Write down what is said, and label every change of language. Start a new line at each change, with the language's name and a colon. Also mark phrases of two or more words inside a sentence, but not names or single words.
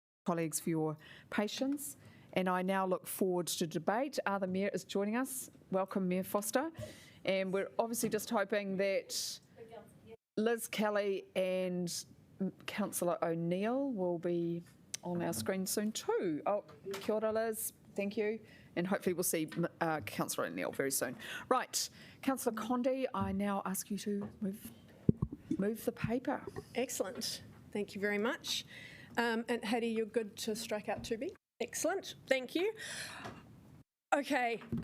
English: colleagues for your patience. And I now look forward to debate. The Mayor is joining us. Welcome, Mayor Foster. And we're obviously just hoping that Liz Kelly and Councillor O'Neill will be on our screen soon too.
Māori: Oh, kia ora,
English: Liz. Thank you. And hopefully we'll see Councillor O'Neill very soon. Right, Councillor Condi, I now ask you to move the paper. Excellent. Thank you very much. And Hattie, you're good to strike out 2B? Excellent. Thank you. Okay.